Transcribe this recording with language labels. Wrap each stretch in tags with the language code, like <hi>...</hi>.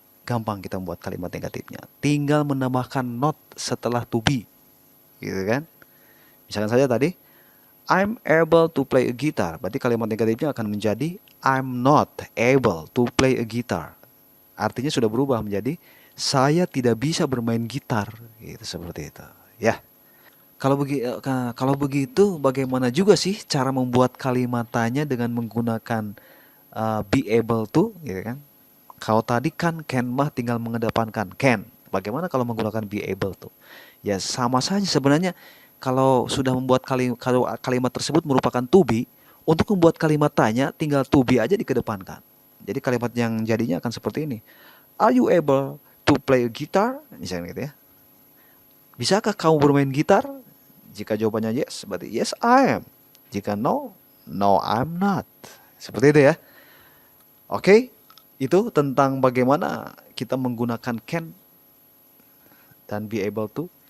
<id>gampang kita membuat kalimat negatifnya. Tinggal menambahkan not setelah to be, gitu kan? Misalkan saja tadi,</id> <en>I'm able to play a guitar.</en> <id>Berarti kalimat negatifnya akan menjadi</id> <en>I'm not able to play a guitar.</en> <id>Artinya sudah berubah menjadi saya tidak bisa bermain gitar, gitu, seperti itu. Ya. Kalau begitu, bagaimana juga sih cara membuat kalimat tanya dengan menggunakan be able to, gitu kan? Kalau tadi kan can mah tinggal mengedepankan can. Bagaimana kalau menggunakan be able to? Ya sama saja sebenarnya. Kalau sudah membuat kalau kalimat tersebut merupakan to be, untuk membuat kalimat tanya tinggal to be aja dikedepankan. Jadi kalimat yang jadinya akan seperti ini.</id> <en>Are you able to play a guitar?</en> <id>Misalnya gitu ya. Bisakah kamu bermain gitar? Jika jawabannya yes, berarti</id> <en>yes I am.</en> <id>Jika</id> <en>no, no I'm not.</en> <id>Seperti itu ya. Oke, itu tentang bagaimana kita menggunakan can dan be able to.</id>